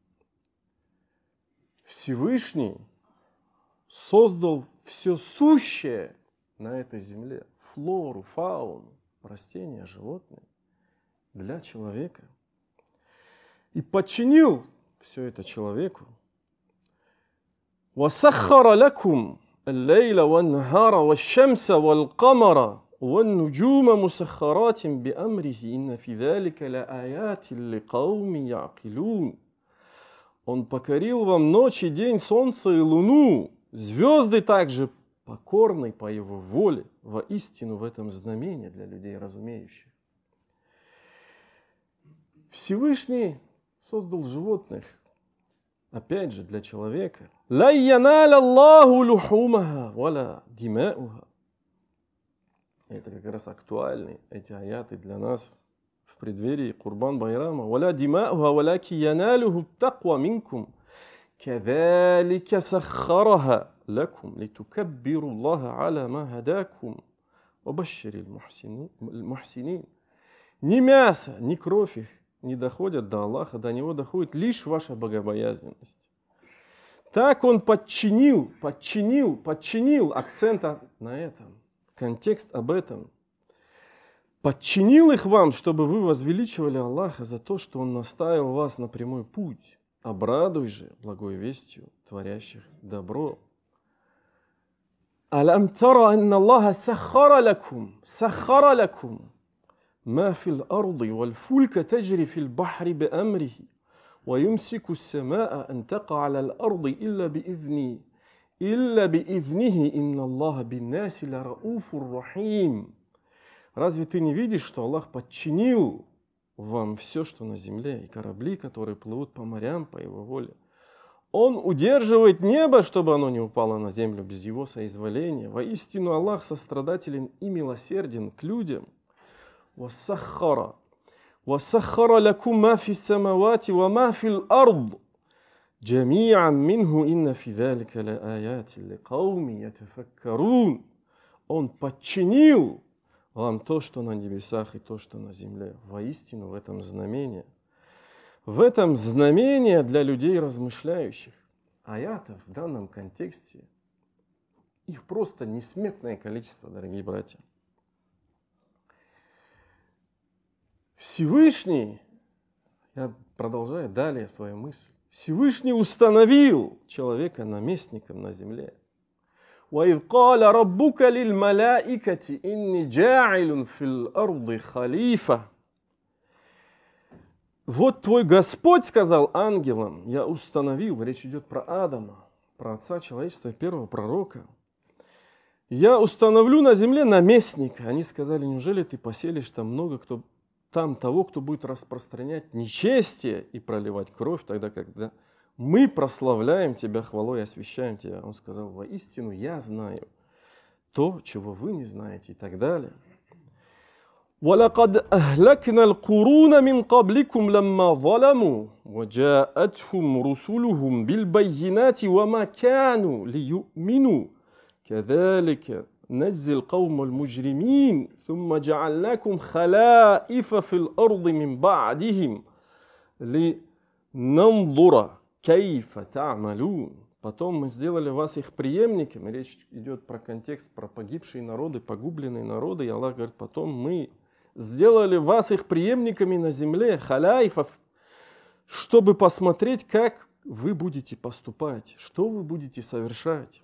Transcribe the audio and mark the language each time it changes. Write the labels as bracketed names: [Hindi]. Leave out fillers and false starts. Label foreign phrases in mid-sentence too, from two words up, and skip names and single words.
[Russian] Всевышний создал все сущее на этой земле. Флору, фауну, растения, животные для человека. И подчинил все это человеку. [Arabic] وَسَخَّرَ لَكُمْ اللَّيْلَ وَالنَّهَارَ وَالشَّمْسَ وَالْقَمَرَ وَالنُّجُومَ مُسَخَّرَاتٍ بِأَمْرِهِ إِنَّ فِي ذَلِكَ لَآيَاتٍ لِقَوْمٍ يَعْقِلُونَ. [Russian] Он покорил вам ночь и день, солнце и луну, звезды также покорны по его воле. Воистину в этом знамение для людей разумеющих. Всевышний создал животных, опять же, для человека. [Arabic] «لن ينال الله لحومها، ولا دماؤها». [Russian] Это как раз актуальны, эти аяты для нас в преддверии Курбан-Байрама. [Arabic] «ولا دماؤها، ولكن يناله التقوى منكم، كذلك سخرها لكم، لتكبروا الله على ما هداكم، وبشر المحسنين». [Russian] Ни мясо, ни кровь их не доходят до Аллаха, до Него доходит лишь ваша богобоязненность. Так Он подчинил, акцент на этом, контекст об этом. Подчинил их вам, чтобы вы возвеличивали Аллаха за то, что Он наставил вас на прямой путь. Обрадуй же благой вестью творящих добро. [Arabic] ألم تر أن الله سخر لكم. ما في الأرض والفلك تجري في البحر بأمره ويمسك السماء أن تقع على الأرض إلا بإذنه إن الله بالناس لرؤوف رحيم. [Russian] Разве ты не видишь, что Аллах подчинил вам все, что на земле, и корабли, которые плывут по морям по Его воле? Он удерживает небо, чтобы оно не упало на землю без Его соизволения. Воистину Аллах сострадателен и милосерден к людям. [Arabic] وَسَخَّرَ لَكُمْ مَا فِي السَّمَوَاتِ وَمَا فِي الْأَرْضِ جَمِيعًا مِّنْهُ إِنَّ فِي ذَلِكَ لَآيَاتٍ لِقَوْمٍ يَتَفَكَّرُونَ. [Russian] Он подчинил вам то, что на небесах, и то, что на земле. Воистину в этом знамение. В этом знамение для людей размышляющих. Аятов в данном контексте, их просто несметное количество, дорогие братья. Всевышний, я продолжаю далее свою мысль, Всевышний установил человека наместником на земле. [Arabic] وَإِذْ قَالَ رَبُّكَ لِلْمَلَائِكَةِ إِنِّي جَاعِلٌ فِي الْأَرْضِ خَلِيفَةً. [Russian] Вот твой Господь сказал ангелам, я установил, речь идет про Адама, про отца человечества, первого пророка. Я установлю на земле наместника. Они сказали, неужели ты поселишь там того, кто будет распространять нечестие и проливать кровь, тогда, когда Мы прославляем Тебя хвалой и освящаем Тебя. Он сказал: воистину я знаю то, чего вы не знаете, и так далее. [Arabic] وَلَقَدْ أَهْلَكْنَا الْقُرُونَ مِنْ قَبْلِكُمْ لَمَّا ظَلَمُوا وَجَاءَتْهُمْ رُسُلُهُمْ بِالْبَيِّنَاتِ وَمَا كَانُوا لِيُؤْمِنُوا كَذَلِكَ نَجْزِي الْقَوْمَ الْمُجْرِمِينَ ثُمَّ جَعَلْنَاكُمْ خَلَائِفَ فِي الْأَرْضِ مِنْ بَعْدِهِمْ لِنَنْظُرَ كَيْفَ تَعْمَلُونَ. [Russian] Потом мы сделали вас их преемниками. Речь идет про контекст, про погибшие народы, погубленные народы. И Аллах говорит: потом мы сделали вас их преемниками на земле, халяйфов, чтобы посмотреть, как вы будете поступать, что вы будете совершать.